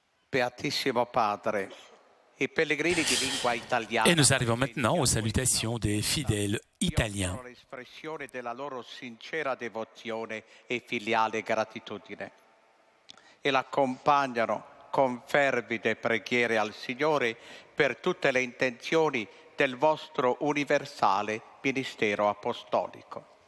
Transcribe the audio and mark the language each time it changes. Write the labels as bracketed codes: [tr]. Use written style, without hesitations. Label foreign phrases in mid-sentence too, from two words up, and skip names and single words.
[it] Beatissimo Padre, i pellegrini di lingua italiana. [fr] Et nous arrivons maintenant aux salutations des fidèles italiens. [it] L'espressione della loro sincera devozione e filiale gratitudine e l'accompagnano con fervide preghiere al Signore per tutte le intenzioni del vostro universale ministero apostolico.